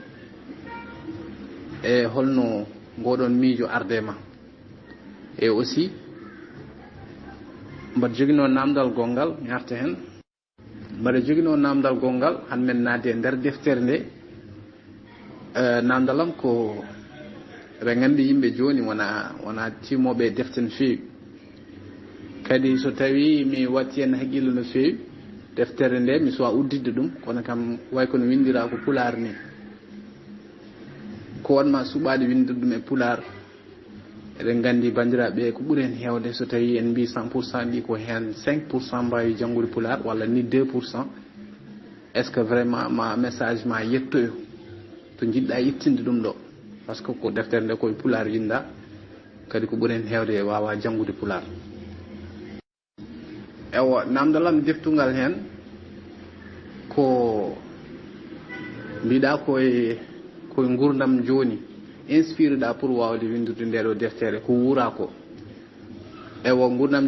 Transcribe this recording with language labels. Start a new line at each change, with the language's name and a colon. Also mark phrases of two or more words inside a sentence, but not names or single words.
Fula: e holno ngoɗon miijo ardema e aussi mbaɗa joguino namdal gongal mi arta hen mbaɗa joguino namdal gongal hanmen naade e nder deftere nde namdalam ko eɓe gandi yimɓe joni wona timmoɓe defte no fewi kadi so tawi mi watti hen haqqille no fewi deftere nde mi suwa uddidde ɗum kono kam way kono windira ko pular ni ko wonma suɓade winde ɗum e pular eɗen gandi bandiraɓe ko ɓuuri hen hewde so tawi en mbi 100% ɗi ko hen 5% mbawi janggude pular walla ni 2%
French: est ce que vraiment
Fula: ma message ma yettoyo to jiɗɗa ittinde ɗum ɗo
French: par ce que
Fula: ko deftere nde koye pular yinda kadi ko ɓuuri hen hewde wawa janggude pular ewa namdalam deftugal hen ko mbiɗa koye gurdam joni inspire ɗa pour wawde windude ndeɗo deftere ko wuura ko ewa gurdam